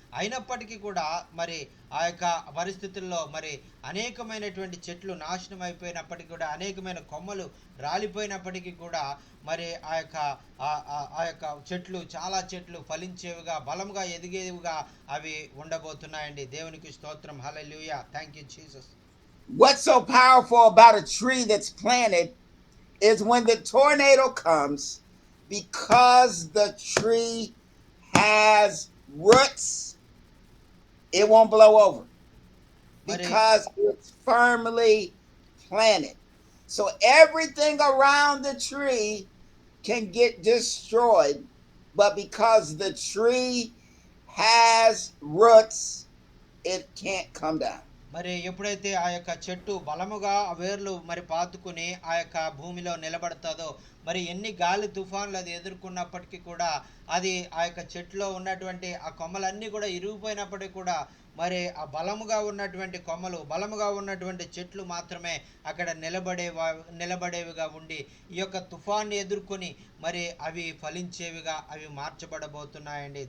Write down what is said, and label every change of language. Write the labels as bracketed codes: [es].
[te] అయినప్పటికీ కూడా మరి ఆ యొక్క పరిస్థితుల్లో మరి అనేకమైనటువంటి చెట్లు నాశనం అయిపోయినప్పటికీ కూడా అనేకమైన కొమ్మలు రాలిపోయినప్పటికీ కూడా మరి ఆ యొక్క చెట్లు చాలా చెట్లు ఫలించేవిగా బలంగా ఎదిగేవిగా అవి ఉండబోతున్నాయండి. దేవునికి స్తోత్రం. హల్లెలూయా. [en] Thank you Jesus. What's so powerful about a tree that's planted is when the tornado comes, because the tree has roots, it won't blow over because it's firmly planted. So everything around the tree can get destroyed, but because the tree has roots, it can't come down. [te] మరి ఎప్పుడైతే ఆ యొక్క చెట్టు బలముగా వేర్లు మరి పాతుకుని ఆ యొక్క భూమిలో నిలబడుతుందో మరి ఎన్ని గాలి తుఫాన్లు అది ఎదుర్కొన్నప్పటికీ కూడా అది ఆ యొక్క చెట్టులో ఉన్నటువంటి ఆ కొమ్మలన్నీ కూడా ఇరిగిపోయినప్పటికీ కూడా మరి ఆ బలముగా ఉన్నటువంటి కొమ్మలు బలముగా ఉన్నటువంటి చెట్లు మాత్రమే అక్కడ నిలబడేవిగా ఉండి ఈ యొక్క తుఫాన్ని ఎదుర్కొని మరి అవి ఫలించేవిగా అవి మార్చబడబోతున్నాయండి.